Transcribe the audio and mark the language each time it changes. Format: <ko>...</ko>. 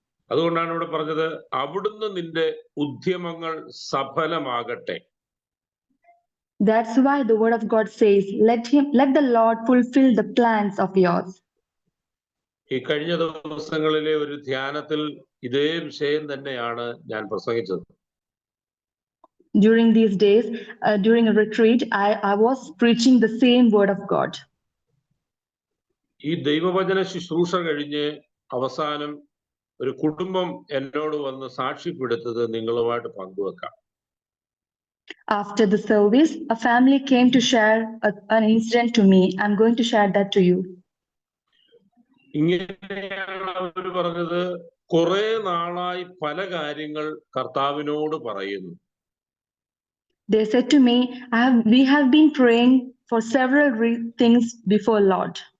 <ml>അതുകൊണ്ടാണ് ഇവിടെ പറഞ്ഞത്, അവിടുന്ന് നിന്റെ ഉദ്യമങ്ങൾ സഫലമാകട്ടെ.</ml> <en>That's why the word of God says, let the Lord fulfill the plans of yours.</en> <ml>ഈ കഴിഞ്ഞ ദിവസങ്ങളിലെ ഒരു ധ്യാനത്തിൽ ഇതേ വിഷയം തന്നെയാണ് ഞാൻ പ്രസംഗിച്ചത്.</ml> <en>During these days, during a retreat, I was preaching the same word of God.</en> <ml>ഈ ദൈവവചന ശുശ്രൂഷ കഴിഞ്ഞ് അവസാനം ഒരു കുടുംബം എന്നോട് വന്ന് സാക്ഷ്യപ്പെടുത്തത് നിങ്ങളുമായിട്ട് പങ്കുവെക്കാം.</ml> <en>After the service, a family came to share an incident to me. I'm going to share that to you.</en> <ml>ഇങ്ങനെയാണ് അവർ പറഞ്ഞത്, കുറെ നാളായി പല കാര്യങ്ങൾ കർത്താവിനോട് പറയുന്നു.</ml> <en>They said to me, we have been praying for several things before Lord.</en>